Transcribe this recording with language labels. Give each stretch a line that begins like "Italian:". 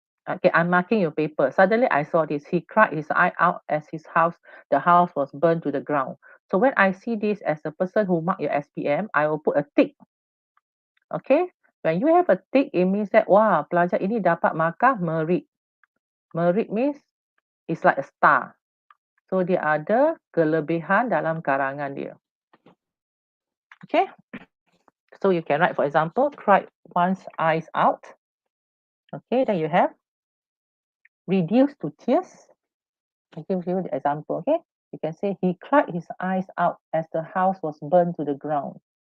English: Okay, I'm marking your paper. Suddenly I saw this. He cried his eye out as the house was burned to the ground. So when I see this as a person who mark your SPM, I will put a tick. Okay, when you have a tick, it means that, wah,
Malay: pelajar ini dapat markah merit.
English: Merit means it's like a star.
Malay: So dia ada kelebihan dalam karangan dia.
English: Okay. So you can write, for example, cried one's eyes out. Okay, then you have reduced to tears. I give you the example. Okay, you can say he cried his eyes out as the house was burned to the ground.